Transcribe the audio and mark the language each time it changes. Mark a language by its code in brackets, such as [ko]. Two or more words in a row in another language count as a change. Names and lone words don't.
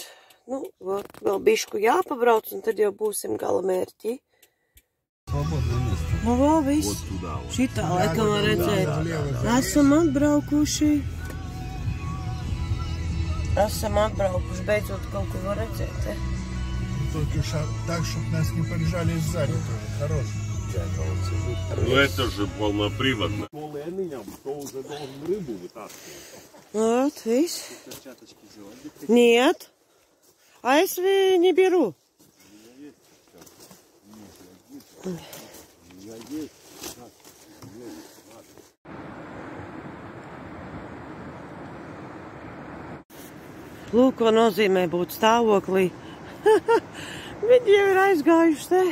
[lv] Nu, vēl bišku jāpabrauc, un tad jau būsim gala mērķi. Nu, vēl viss. Šitā laikam var redzēt. Esam atbraukuši. Beidzot kaut ko var redzēt. [ru] Только так, чтобы нас не побежали сзади тоже. Хороший. Ну это же полноприводно. Вот, видишь? Нет. А если не беру? [lv] Lūk, ko nozīmē būt stāvoklī. Viņi jau ir aizgājuši te.